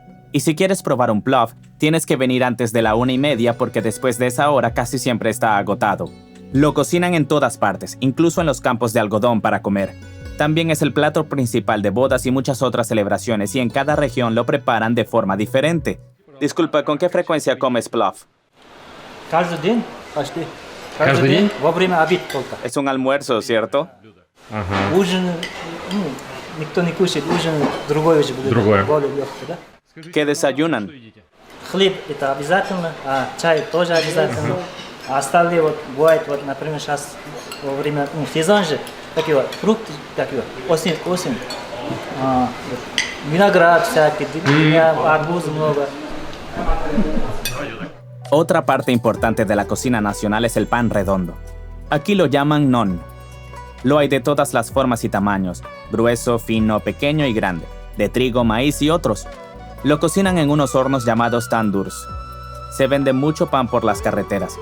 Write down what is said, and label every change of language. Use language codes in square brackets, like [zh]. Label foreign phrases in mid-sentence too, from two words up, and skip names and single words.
[es] Y si quieres probar un plov, tienes que venir antes de la 1:30 porque después de esa hora casi siempre está agotado. Lo cocinan en todas partes, incluso en los campos de algodón para comer. También es el plato principal de bodas y muchas otras celebraciones y en cada región lo preparan de forma diferente. Disculpa, ¿con qué frecuencia comes plov? [ru] Каждый день почти. Каждый день? Во время обеда только. [es] Es un almuerzo, ¿cierto? [ru] Ужин, никто не кушает, ужин другой уже будет. Другое. Более легкий, да? [es] ¿Qué desayunan? [ru] Хлеб это обязательно, а чай тоже обязательно. А остальные вот бывает, вот, например, сейчас во время сезон же, такие вот фрукты, такие вот, осень. Вот, виноград всякий, арбуз много. [es] Otra parte importante de la cocina nacional es el pan redondo. Aquí lo llaman non. Lo hay de todas las formas y tamaños, grueso, fino, pequeño y grande, de trigo, maíz y otros. Lo cocinan en unos hornos llamados tandurs. Se vende mucho pan por las carreteras.